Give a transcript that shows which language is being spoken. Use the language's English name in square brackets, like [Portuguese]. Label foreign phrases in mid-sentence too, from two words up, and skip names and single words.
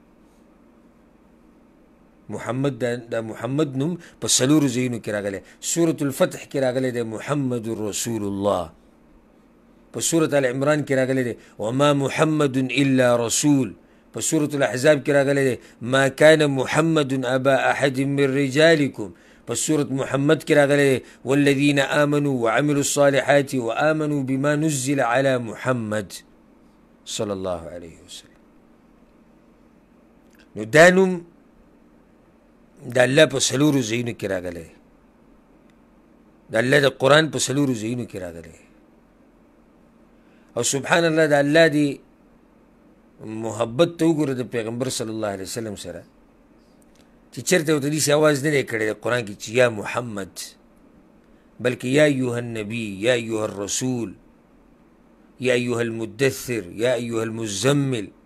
[Pashto] محمد دا محمد نوم په څلورو ځایونو کې راغلی. سورة الفتح کې راغلی دی [Arabic] محمد رسول الله. [Pashto] په سورة العمران کې راغلی دی [Arabic] وما محمد الا رسول. [Pashto] په سورة الاحزاب کې راغلی دی [Arabic] ما كان محمد ابا احد من رجالكم. [Pashto] په سورة محمد کې راغلی دی [Arabic] والذین آمنوا وعملوا الصالحات وآمنوا بما نزل على محمد صلی الله علیه وسلم. [Pashto] نو دا نوم د الله په څلورو ځایونو کې راغلی، د الله د قرآن په څلورو ځایونو کې راغلی. او [Arabic] سبحان الله [Pashto] د الله دی محبت ته وګوره د پیغمبر [Arabic] صلی الله علیه وسلم [Pashto] سره، چې چېرته ورته داسې اواز نه دی کړی د قرآن کې چې [Arabic] یا محمد، [Pashto] بلکې [Arabic] یا ایها النبي، یا ایها الرسول، یا ایها المدثر، یا ایها المزمل.